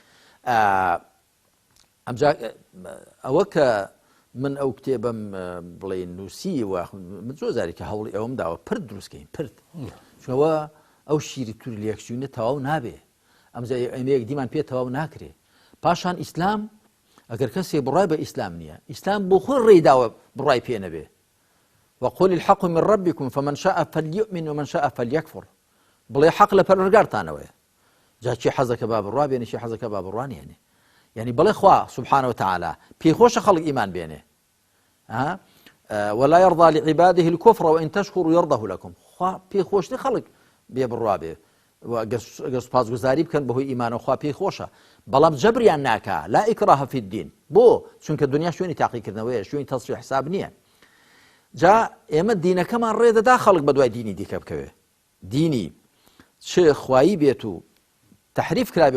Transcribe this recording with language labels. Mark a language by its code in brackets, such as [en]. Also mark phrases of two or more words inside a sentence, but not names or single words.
[ckb] ئەمجا ئەوە کە من ئەو کتێبم بڵێ نووسی و من زۆر جارێکی هەوڵی ئەوم داوە پرد دروستکەین پرد چونەوە ئەو شیری تووری لێکچوونە تەواو نابێ ئەمجا ئەمەیەک دیمان پێ تەواو ناکرێ پاشان ئیسلام ئەگەر کەسێ بڕای بە ئیسلام نییە ئیسلام بۆ خۆی ڕێداوە بڕای پێ نەبێ [ar] وقل الحق من ربكم فمن شاء فليؤمن ومن شاء فليكفر [ckb] بڵێ حەق لە پەروەردگارتانەوەیە جا چی حەزەکە با بڕوا بێنێ چی حەزەکە با بڕوانێنێ يعني بڵێ خوا [ar] سبحانه وتعالى [ckb] پێخۆشە خەڵک ئیمان بێنێ [ar] ولا يرضى لعباده الكفر وإن تشكروا يرضه لكم [ckb] خوا پێخۆشی خەڵک بێ بڕوا بێ ئەگەر سوپاسگوزاری بکەن بەهۆی ئیمانە خوا پێخۆشە بەڵام جەبریان ناکا [ar] لا ئیکراهە فی الدین [ckb] بۆ چونکە دنیا شوێنی تاقیکردنەوەیە شوێنی تەصفیح حساب نییە جا ئێمە دینەکەمان ڕێدەدا خەڵک بە دوای دینی دیکە بکەوێ دینی چ خوایی بێت و تحریف کرابێ